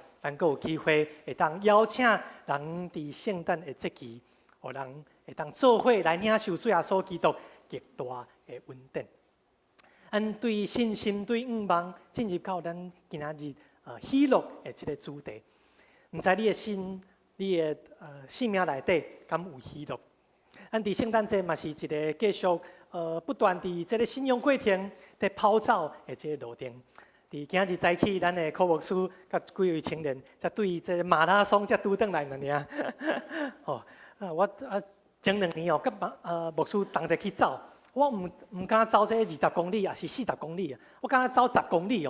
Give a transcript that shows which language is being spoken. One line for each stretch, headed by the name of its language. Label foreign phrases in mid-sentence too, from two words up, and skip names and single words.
Min Nan Chinese: 咱阁有机会会当邀请人伫圣诞的节期，互人会当做伙来领受主耶稣基督极大的恩典。咱对信心、对愿望进入到咱今仔日喜乐的这个主题。毋知你的心、你的生命内底敢有喜乐？咱伫圣诞节嘛是一个继续不断伫这个信仰过程在跑走的这个路程。伫今日早起，咱的科牧师甲几位青年，才对这马拉松才拄转来尔。哦，我前2年哦，甲牧师同齐去走，我唔敢走这20公里，也是40公里啊，我敢走10公里哦。